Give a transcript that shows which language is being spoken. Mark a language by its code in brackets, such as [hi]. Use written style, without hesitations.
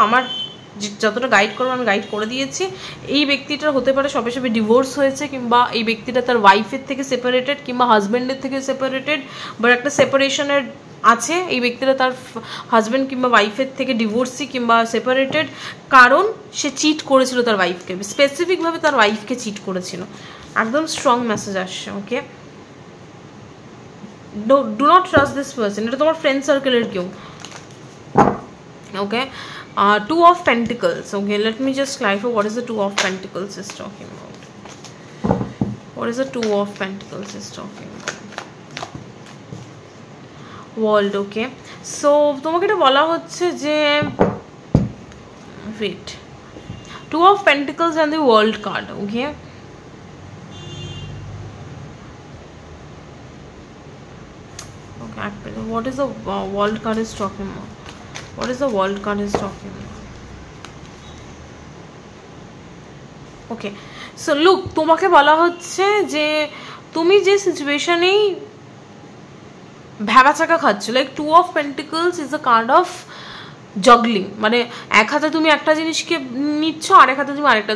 [bn] আমার যতটা গাইড করবো আমি গাইড করে দিয়েছি। এই ব্যক্তিটার হতে পারে সবে ডিভোর্স হয়েছে, কিংবা এই ব্যক্তিটা তার ওয়াইফের থেকে সেপারেটেড, কিংবা হাজব্যান্ডের থেকে সেপারেটেড, বাট একটা সেপারেশনের আছে। এই ব্যক্তিটা তার হাজব্যান্ড কিংবা ওয়াইফের থেকে ডিভোর্সি কিংবা সেপারেটেড, কারণ সে চিট করেছিল তার ওয়াইফকে, স্পেসিফিকভাবে তার ওয়াইফকে চিট করেছিল। একদম স্ট্রং মেসেজ আসছে। [en] Okay, do not trust this person. [bn] এটা তোমার ফ্রেন্ড সার্কেলের কেউ। ওকে, 2 of Pentacles. [en] Okay, let me just clarify what is the 2 of Pentacles is talking about. What is the 2 of Pentacles is talking about? World. Okay, so [bn] তোমাকে এটা বলা হচ্ছে যে [en] wait, 2 of Pentacles and the World card. Okay, what is the World card is talking about? What is the World card is talking about? Okay, so look, [bn] তোমাকে বলা হচ্ছে যে তুমি যে সিচুয়েশনেই ভ্যাবাচাকা খাচ্ছ। Like [en] 2 of Pentacles is a card of [bn] জগলিং, মানে এক হাতে তুমি একটা জিনিসকে নিচ্ছ, আরেক হাতে তুমি আরেকটা।